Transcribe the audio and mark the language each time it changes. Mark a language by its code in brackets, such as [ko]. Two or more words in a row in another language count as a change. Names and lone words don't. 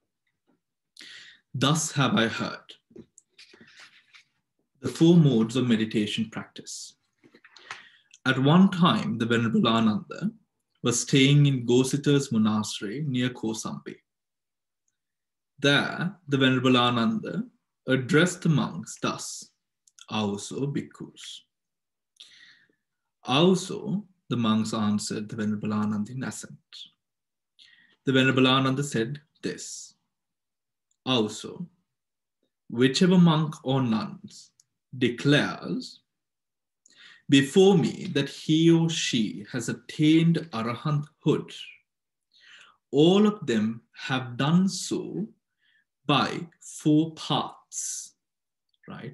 [en] Thus have I heard the four modes of meditation practice. At one time, the Venerable Ananda was staying in Gosita's monastery near Kosambi. There, the Venerable Ananda addressed the monks thus, [pi] Auso bhikkhus. [en] Auso, the monks answered the Venerable Ananda in assent. The Venerable Ananda said this, Auso, whichever monk or nuns declares before me that he or she has attained arahanthood, all of them have done so by four paths, right?